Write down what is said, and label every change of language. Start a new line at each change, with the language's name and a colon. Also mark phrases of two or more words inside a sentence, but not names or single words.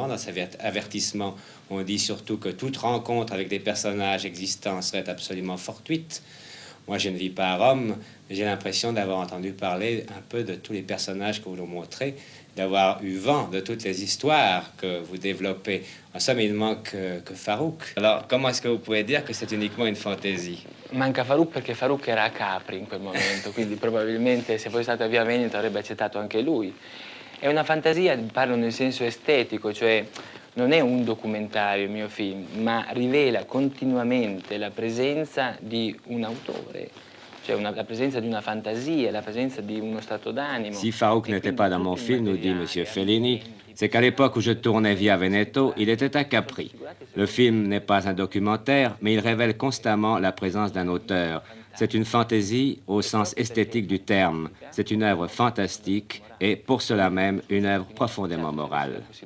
French: Dans cet avertissement, on dit surtout que toute rencontre avec des personnages existants serait absolument fortuite. Moi, je ne vis pas à Rome, mais j'ai l'impression d'avoir entendu parler un peu de tous les personnages que vous nous montrez, d'avoir eu vent de toutes les histoires que vous développez. En somme, il ne manque que Farouk. Alors, comment est-ce que vous pouvez dire que c'est uniquement une fantaisie?
Italian: Manca Farouk perché Farouk era a Capri in quel momento, quindi probabilmente se fosse stato a Via Veneto avrebbe accettato anche lui. È una fantasia, parlo nel senso estetico, cioè non è un documentario il mio film, ma rivela continuamente la presenza di un autore, cioè la presenza di una fantasia, la presenza di uno stato d'animo.
French: Si Farouk n'était pas dans mon film, nous dit M. Fellini, c'est qu'à l'époque où je tournais Via Veneto, il était à Capri. Le film n'est pas un documentaire, mais il révèle constamment la présence d'un auteur. C'est une fantaisie au sens esthétique du terme. C'est une œuvre fantastique et, pour cela même, une œuvre profondément morale.